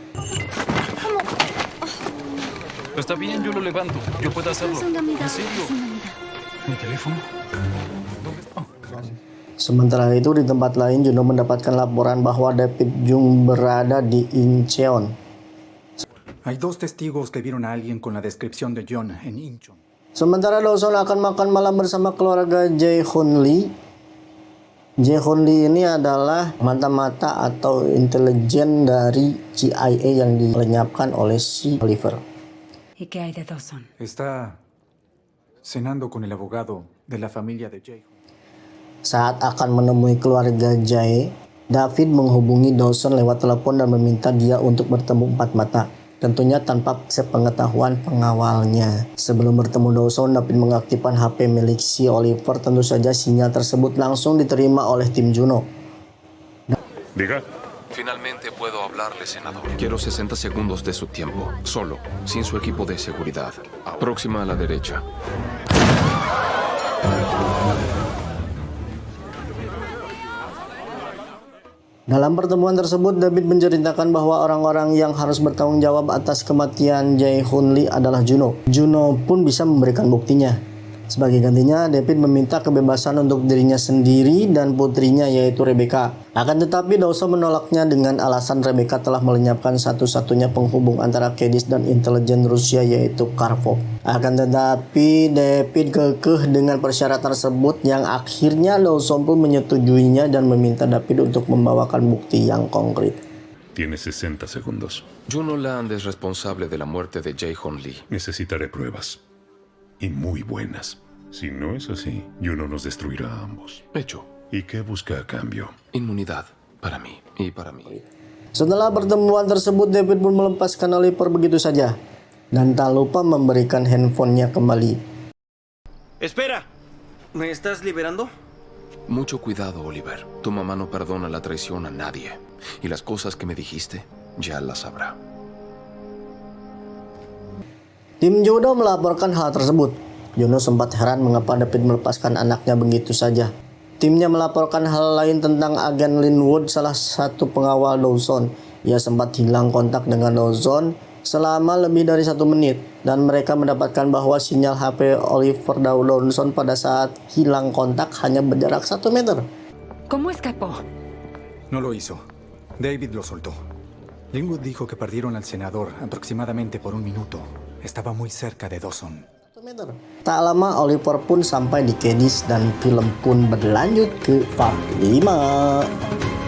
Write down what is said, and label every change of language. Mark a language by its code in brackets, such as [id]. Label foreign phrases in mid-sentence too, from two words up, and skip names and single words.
[es] Está bien, yo lo levanto. Yo puedo hacerlo. ¿En serio? ¿Mi teléfono? [id] Sementara itu, di tempat lain, Juno mendapatkan laporan bahwa David Jung berada di Incheon. [es] Hay dos testigos que vieron a alguien con la descripción de John en Incheon. [id] Sementara Dawson akan makan malam bersama keluarga Jae-hoon Lee. Jae-hoon Lee ini adalah mata-mata atau intelijen dari CIA yang dilenyapkan oleh si Oliver. [es] ¿Y qué hay de Dawson? Está cenando con el abogado de la familia de Jae. [id] Saat akan menemui keluarga Jae, David menghubungi Dawson lewat telepon dan meminta dia untuk bertemu empat mata. Tentunya tanpa sepengetahuan pengawalnya. Sebelum bertemu Dawson, David mengaktifkan HP milik si Oliver. Tentu saja sinyal tersebut langsung diterima oleh tim Juno. [es] Diga. Finalmente puedo hablarle, senador. Quiero 60 segundos de su tiempo. Solo, sin su equipo de seguridad. Próxima a la derecha. [id] Dalam pertemuan tersebut, David menceritakan bahwa orang-orang yang harus bertanggung jawab atas kematian Jae-hoon Lee adalah Juno. Juno pun bisa memberikan buktinya. Sebagai gantinya, David meminta kebebasan untuk dirinya sendiri dan putrinya, yaitu Rebecca. Akan tetapi, Dawson menolaknya dengan alasan Rebecca telah melenyapkan satu-satunya penghubung antara Kedis dan intelijen Rusia, yaitu Karpov. Akan tetapi, David kekeh dengan persyaratan tersebut yang akhirnya Dawson pun menyetujuinya dan meminta David untuk membawakan bukti yang konkret. [es] Tienes 60 segundos. Juno Land es responsable de la muerte de Jae-hoon Lee. Necesitaré pruebas. Y muy buenas. Si no es así, Juno nos destruirá a ambos. Hecho. ¿Y qué busca a cambio? Inmunidad para mí y para mí. [id] Setelah pertemuan tersebut, David pun melepaskan Oliver begitu saja dan tak lupa memberikan handphonenya kembali. [es] Espera, ¿me estás liberando? Mucho cuidado, Oliver. Tu mamá no perdona la traición a nadie. Y las cosas que me dijiste, ya las sabrá. [id] Tim Juno melaporkan hal tersebut. Juno sempat heran mengapa David melepaskan anaknya begitu saja. Timnya melaporkan hal lain tentang agen Linwood, salah satu pengawal Dawson. Ia sempat hilang kontak dengan Dawson selama lebih dari 1 menit. Dan mereka mendapatkan bahwa sinyal HP Oliver Dawson pada saat hilang kontak hanya berjarak 1 meter. [es] ¿Cómo escapó? No lo hizo. David lo soltó. Linwood dijo que perdieron al senador aproximadamente por 1 minuto. Estaba muy cerca de Dawson. [id] Tak lama Oliver pun sampai di Kedis dan film pun berlanjut ke part 5.